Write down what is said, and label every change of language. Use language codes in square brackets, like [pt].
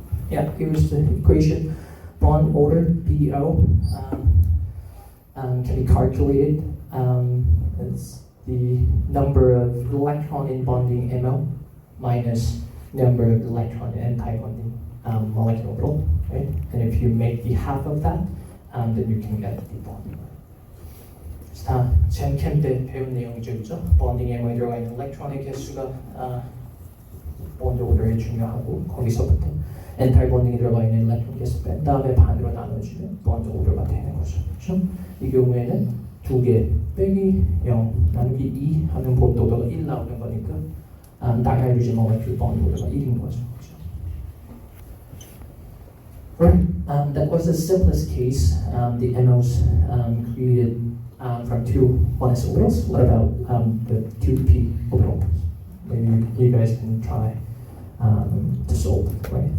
[en] Yeah, here's the equation. Bond order, BO, can be calculated. It's the number of electron in bonding MO minus number of electron in anti-bonding molecular orbital, right? And if you make the half of that, then you can get the bonding order. [ko] 다 젠캠 때 배운 내용이죠, 그죠? bonding MO에 들어가 있는 일렉트론의 개수가 본드 오더에 중요하고, 거기서부터 anti-bonding에 들어가 있는 일렉트론 개수 뺀 다음에 반으로 나눠주면 본드 오더가 되는 거죠, 그렇죠? 이 경우에는 2개 빼기 0 나누기 2 하면 본드 오더가 1 나오는 거니까 다이하이드로젠 모레큘 본드 오더가 1인 거죠, 그렇죠? [en] Right, that was the simplest case. The MOs created from two 1s orbitals. What about the 2p orbitals? Maybe you guys can try to solve, right?